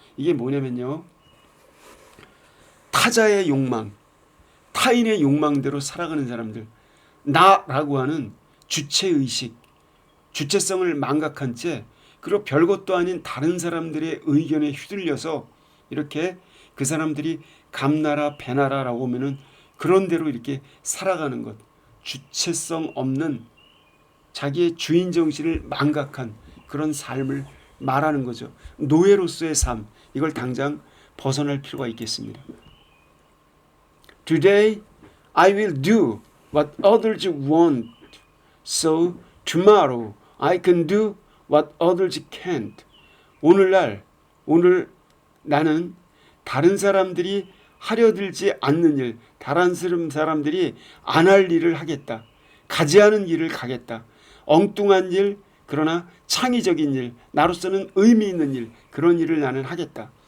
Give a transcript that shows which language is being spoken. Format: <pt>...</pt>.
<ko>이게 뭐냐면요, 타자의 욕망, 타인의 욕망대로 살아가는 사람들, 나라고 하는 주체의식, 주체성을 망각한 채, 그리고 별것도 아닌 다른 사람들의 의견에 휘둘려서 이렇게 그 사람들이 감나라 배나라라고 하면은 그런 대로 이렇게 살아가는 것, 주체성 없는 자기의 주인 정신을 망각한 그런 삶을 말하는 거죠. 노예로서의 삶, 이걸 당장 벗어날 필요가 있겠습니다.</ko> <en>Today I will do what others want, so tomorrow I can do what others can't.</en> <ko>오늘 나는 다른 사람들이 하려 들지 않는 일, 다른 사람들이 안 할 일을 하겠다. 가지 않은 일을 가겠다. 엉뚱한 일, 그러나 창의적인 일, 나로서는 의미 있는 일, 그런 일을 나는 하겠다.</ko>